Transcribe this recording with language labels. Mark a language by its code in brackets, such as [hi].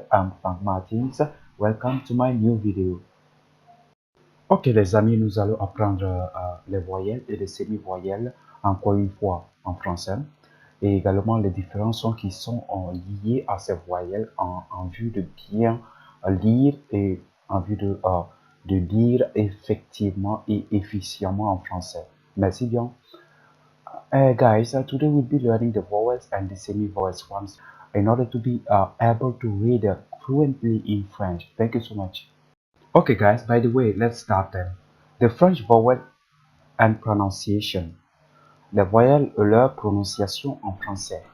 [en] I'm Frank Martins. Welcome to my new video. [fr] Ok les amis, nous allons apprendre les voyelles et les semi-voyelles encore une fois en français et également les différents sons qui sont liés à ces voyelles en vue de bien lire et en vue de lire effectivement et efficacement en français. Merci bien. [en] Guys, today we'll be learning the vowels and the semi-vowels ones in order to be able to read fluently in French. Thank you so much. Okay, guys, by the way, let's start then. The French vowel and pronunciation. [fr] Les voyelles et leur prononciation en français.